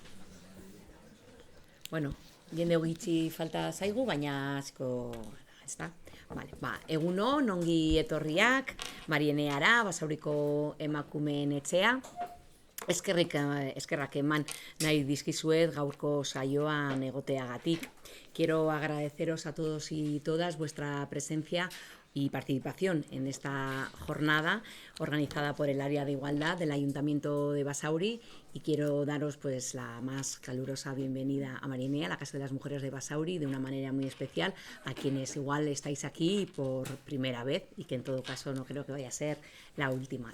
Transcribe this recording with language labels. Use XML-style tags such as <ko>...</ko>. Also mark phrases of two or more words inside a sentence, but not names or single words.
<eu>Bueno, jende gitxi falta zaigu, baina asko ez da. Vale, egunon, ongi etorriak, Marieneara, Basauriko emakumeen etxea. Eskerrak eman nahi dizkizuet gaurko saioan egoteagatik.</eu> <es>Quiero agradeceros a todos y todas vuestra presencia y participación en esta jornada organizada por el Área de Igualdad del Ayuntamiento de Basauri, y quiero daros pues la más calurosa bienvenida a Marienea, a la Casa de las Mujeres de Basauri, de una manera muy especial a quienes igual estáis aquí por primera vez y que en todo caso no creo que vaya a ser la última.</es>